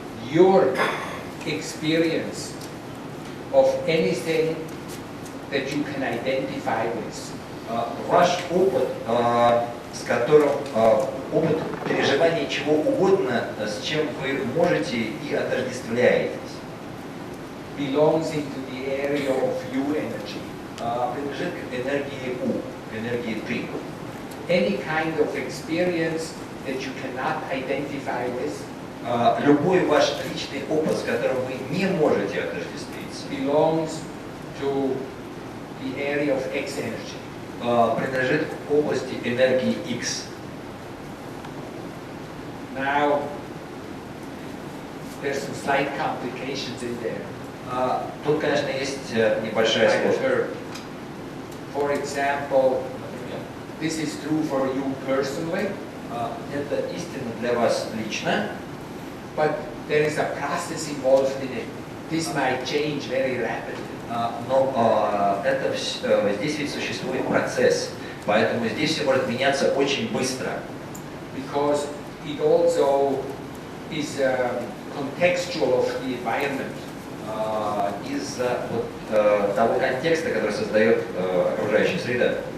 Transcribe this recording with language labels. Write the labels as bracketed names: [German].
[English] Your experience of anything that you can identify with. [Russian] Ваш опыт, с которым опыт переживания чего угодно, с чем вы можете и отождествляетесь, [English] belongs into the area of you energy. [Russian] Принадлежит к энергии У, к энергии ты. [English] Any kind of experience that you cannot identify with [Russian] любой ваш личный опыт, с которым вы не можете отождествиться, [English] belongs to the area of X energy. [Russian] Принадлежит к области энергии X. [English] Now, there's some slight complications in there. [Russian] Тут, конечно, есть небольшая сложность. [English] For example, this is true for you personally. [Russian] Это истина для вас лично. [English] But there is a process involved in it. This might change very rapidly. [Russian] Но здесь ведь существует процесс, поэтому здесь все может меняться очень быстро. [English] Because it also is contextual of the environment. [Russian] Из-за того контекста, который создает окружающая среда.